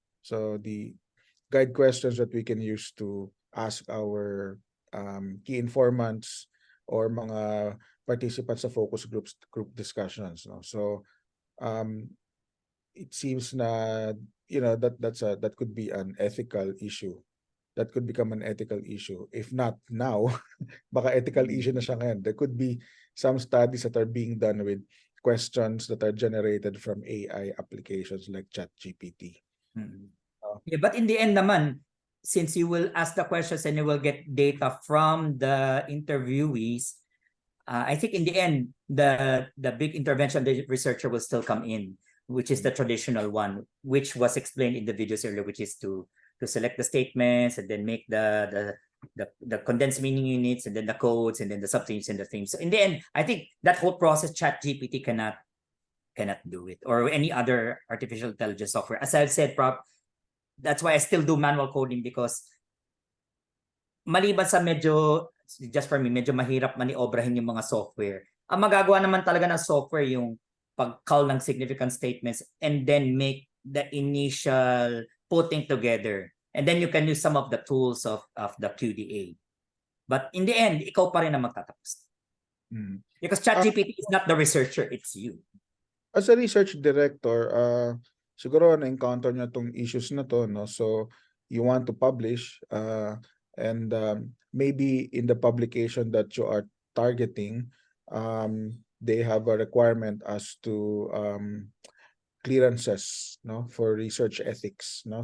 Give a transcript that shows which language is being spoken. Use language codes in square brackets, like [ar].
[en] So the guide questions that we can use to ask our key informants or mga participants sa focus group discussions, no. So it seems na that could be an ethical issue. That could become an ethical issue. If not now, [tl] baka ethical issue na siya ngayon. [en] There could be some studies that are being done with questions that are generated from AI applications like ChatGPT. Yeah, but in the end [tl] naman, [en] since you will ask the questions and you will get data from the interviewees, I think in the end, the big intervention the researcher will still come in, which is the traditional one, which was explained in the videos earlier, which is to select the statements and then make the condensed meaning units and then the codes and then the subthemes and the themes. So in the end, I think that whole process ChatGPT cannot do it, or any other artificial intelligence software. As I've said, that's why I still do manual coding, because [tl] maliban sa [en] just for me, [tl] medyo mahirap maniobrahin yung mga software. Ang magagawa naman talaga ng software yung pag-call ng [en] significant statements and then make the initial putting together. And then you can use some of the tools of the QDA. But in the end, [tl] ikaw pa rin ang magtatapos. [en] Because ChatGPT is not the researcher, it's you. As a research director, [tl] siguro na-encounter nyo itong issues na to, no? [en] So you want to publish and maybe in the publication that you are targeting, they have a requirement as to clearances, no, for research ethics, no.